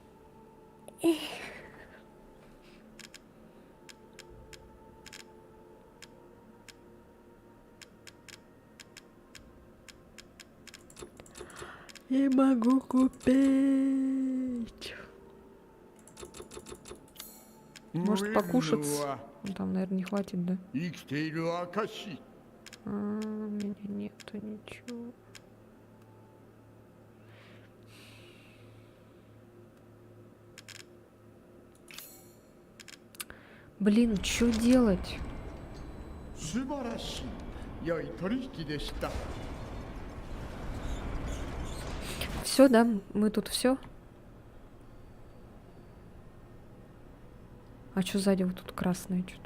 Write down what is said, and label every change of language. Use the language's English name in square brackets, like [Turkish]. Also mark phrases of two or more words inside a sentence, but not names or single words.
[Russian] Не могу купить. Может, покушать? [Japanese] 無縁のは [Russian] Ну, там, наверное, не хватит, да? [Japanese] 生きている証 [Russian] У меня нету ничего. Блин, что делать? [Japanese] 素晴らしい良い取引でした [Russian] Все, да? Мы тут все? А что сзади вот тут красное что-то?